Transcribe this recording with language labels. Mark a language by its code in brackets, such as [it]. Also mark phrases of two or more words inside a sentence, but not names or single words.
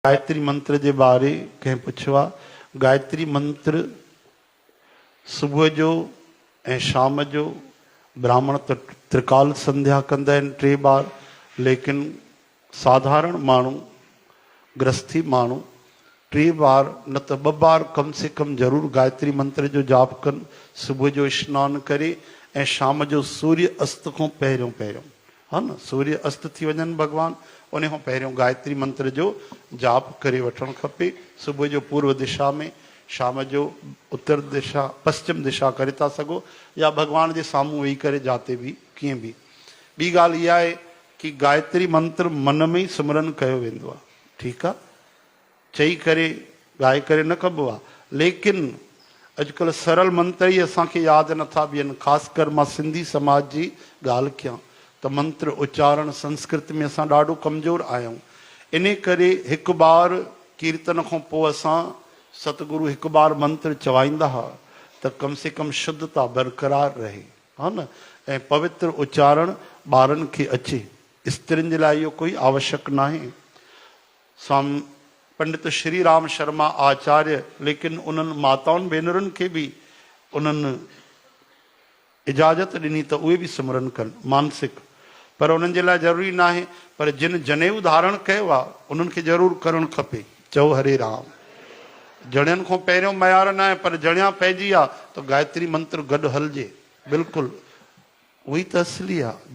[sd] गायत्री मंत्र के बारे कें पुछो आहे। गायत्री मंत्र सुबह जो ए शाम जो ब्राह्मण तो त्रिकाल संध्या कंदा आहिनि 3 बार, लेकिन साधारण मानू गृहस्थी मानू 3 बार न तो 2 बार कम से कम जरूर गायत्री मंत्र जो जाप कन। सुबह जो स्नान करे ए शाम जो सूर्य अस्त को पहिरियों पहिरियों है न, सूर्य अस्त थी वजन भगवान उन खां पहिरियों गायत्री मंत्र जो जाप करे वठणु खपे। सुबह जो पूर्व दिशा में, शाम जो उत्तर दिशा पश्चिम दिशा करे था सघो, या भगवान के सामूं वेही करे जाते भी कीअं भी। ॿी ॻाल्हि इहा आहे कि गायत्री मंत्र मन में ही सिमरन कयो वेंदो आहे, ठीकु आहे, चई करे ॻाए करे न कबो आहे। लेकिन अॼुकल्ह सरल मंत्र ही असांखे यादि नथा बीहनि। ख़ासि कर मां सिंधी समाज जी ॻाल्हि कयां तो मंत्र उच्चारण संस्कृत में असां ॾाढो कमज़ोर आहियूं। इन करे हिकु बार कीर्तन खां पोइ असां सतगुरु हिकु बार मंत्र चवाईंदा हुआ त कम से कम शुद्धता बरक़रार रहे, हा न, ऐं पवित्र उच्चारण ॿारनि खे अचे। स्त्रियुनि जे लाइ इहो कोई आवश्यक न आहे। स्वामी पंडित श्री राम शर्मा आचार्य, लेकिन उन्हनि माताउनि भेनरुनि खे बि उन्हनि इजाज़त ॾिनी त उहे बि सिमरन कनि मानसिक, पर उन्हनि जे लाइ ज़रूरी न आहे। पर जिन जनेऊ धारण कयो आहे उन्हनि खे ज़रूरु करणु खपे। चओ हरे राम। जणियनि खां पहिरियों मयार न आहे, पर जणिया पइजी आहे त गायत्री मंत्र गॾु हलिजे, बिल्कुलु उही त असली आहे।